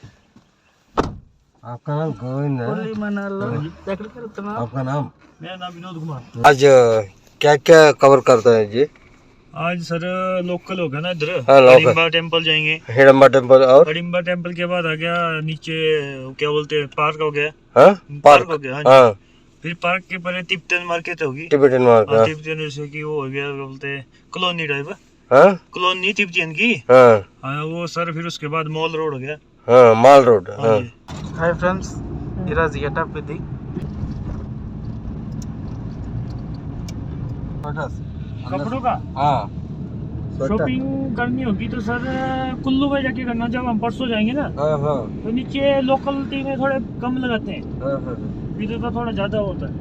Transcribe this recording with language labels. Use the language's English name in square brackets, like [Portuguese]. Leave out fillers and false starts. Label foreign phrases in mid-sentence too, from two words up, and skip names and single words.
[Hindi] आपका नाम गोविंद है? [Telugu] ఎక్కడికి వెళ్తున్నాం? [Hindi] आपका नाम? मेरा नाम विनोद कुमार। आज क्या क्या कवर करते हैं जी? आज सर लोकल होगा ना इधर। हाँ, हडिम्बा टेम्पल जाएंगे। हिडम्बा टेम्पल और हडिम्बा टेम्पल के बाद आ गया नीचे क्या बोलते हैं पार्क हो गया। हाँ? पार्क हो गया। हाँ। फिर पार्क के पहले तिब्बतन मार्केट होगी। टिबेटन मार्केट। तिब्बतन जैसे की वो हो गया बोलते [English] colony type. [Hindi] हाँ? कॉलोनी तिब्बतन की। हाँ। वो सर फिर उसके बाद मॉल रोड हो गया। हाँ, माल रोड। हाँ। [English] hi friends, [Telugu] ఈరోజు గెటప్ ఇది. [Hindi] कपड़ों का हाँ, शॉपिंग करनी होगी तो सर कुल्लू में जाके करना। जब हम परसों जाएंगे ना हाँ, हाँ, तो नीचे लोकल टी में थोड़े कम लगाते हैं, हाँ, हाँ, इधर तो थोड़ा ज्यादा होता है।